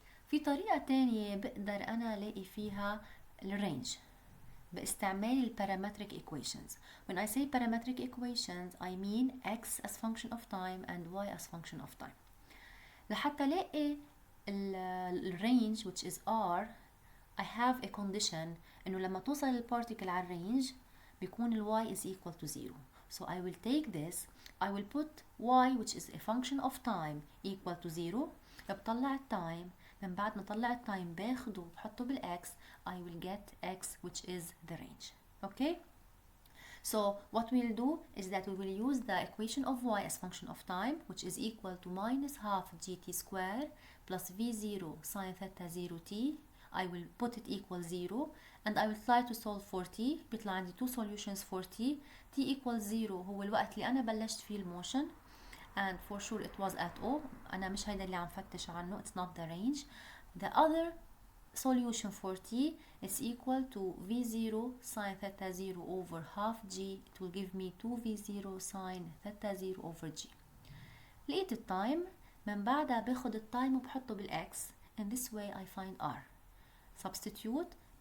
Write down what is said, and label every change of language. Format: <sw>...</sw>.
<ar>في طريقة تانية بقدر أنا ألاقي فيها الرينج باستعمال البارامتريك equations.</ar> <en>When I say parametric equations, I mean x as function of time and y as function of time.</en> <ar>لحتى ألاقي الرينج</ar> <en>which is r, I have a condition</en> <ar>إنه لما توصل البارتيكل على الرينج بيكون ال</ar> <en>y is equal to 0. So I will take this, I will put y which is a function of time equal to 0.</en> <ar>بطلع التايم، من بعد ما طلع التايم باخده بحطه بالاكس</ar> <en>I will get x which is the range. Okay, so what we'll do is that we will use the equation of y as function of time which is equal to minus half gt square plus v0 sine theta 0 t. I will put it equal 0 and I will try to solve for t.</en> <ar>بيطلع عندي</ar> <en>two solutions for t. t equals 0</en> <ar>هو الوقت اللي أنا بلشت فيه الموشن</ar> <en>and for sure it was at O.</en> <ar>أنا مش هيدا اللي عم فتش عنه,</ar> <en>it's not the range. The other solution for t is equal to v0 sine theta 0 over half g. It will give me 2v0 sine theta 0 over g.</en> <ar>لقيت التايم, من بعدها باخد التايم وبحطه بالاكس.</ar> <en>In this way I find r. Substitute.</en>